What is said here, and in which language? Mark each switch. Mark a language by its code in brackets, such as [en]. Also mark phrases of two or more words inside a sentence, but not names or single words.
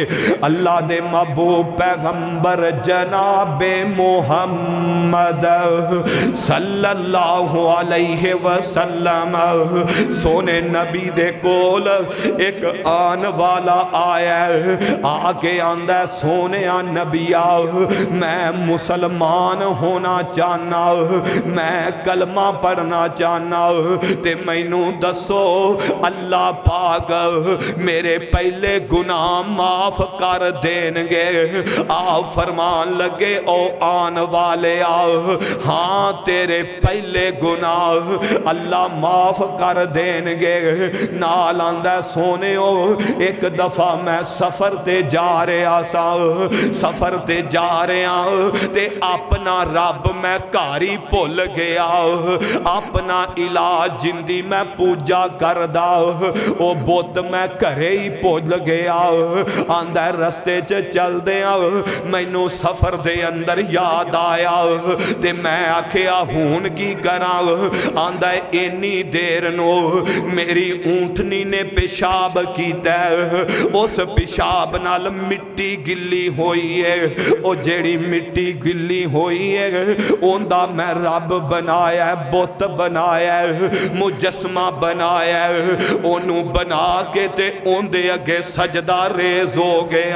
[pa] اللہ دے محبوب پیغمبر جناب محمد [ar] صلی اللہ علیہ وسلم [pa] سونے نبی دے کول ایک آن والا آیا آگے آندہ سونے نبیا میں مسلمان ہونا چاہنا میں کلمہ پڑھنا چاہنا تے مینوں دسو اللہ پاک میرے پہلے گناہ معاف کر دینگے۔ آپ فرمان لگے او آن والے ہاں تیرے پہلے گناہ اللہ معاف کر دینگے۔ نال آندہ سونے ایک دفعہ میں سفر تے جا رہا سا سفر تے جا رہا تے اپنا رب میں کاری بھول گیا اپنا علاج جندی میں پوجا کردا او بت میں گھرے ہی بھول گیا۔ آندہ رستے چل دیا مینوں سفر دے اندر یاد آیا تے میں آکھیا ہون کی کرا آندہ اینی دیر نو میری اونٹنی نے پیشاب کیتا ہے اس پیشاب نال مٹی گلی ہوئی ہے او جیڑی مٹی گلی ہوئی ہے اوندہ میں رب بنایا ہے بت بنایا ہے مجسمہ بنایا ہے انہوں بنا کے تے اوندے اگے سجدہ ریز ہو گیا۔